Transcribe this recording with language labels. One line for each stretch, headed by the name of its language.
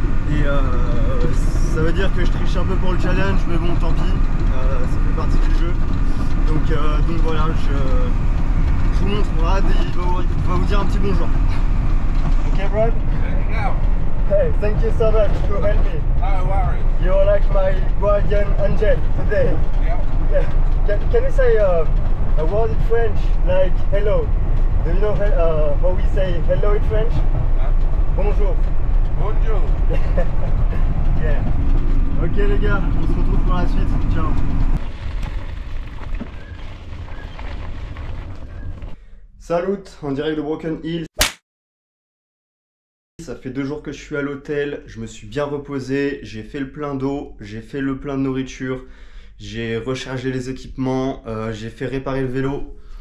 French: Et ça veut dire que je triche un peu pour le challenge, mais bon tant pis, ça fait partie du jeu. Donc voilà, je vous montre Brad et il va vous dire un petit bonjour. Ok Brad?
English: Hey, thank you so much to help me. No worries. You're like my guardian angel today. Yeah. Yeah. Can you say a word in French like hello? Do you know how we say hello in French?
French: Bonjour. Bonjour.
English: Yeah.
French: Ok les gars, on se retrouve pour la suite. Ciao. Salut, en direct de Broken Hill. ça fait 2 jours que je suis à l'hôtel, je me suis bien reposé, j'ai fait le plein d'eau, j'ai fait le plein de nourriture, j'ai rechargé les équipements, j'ai fait réparer le vélo.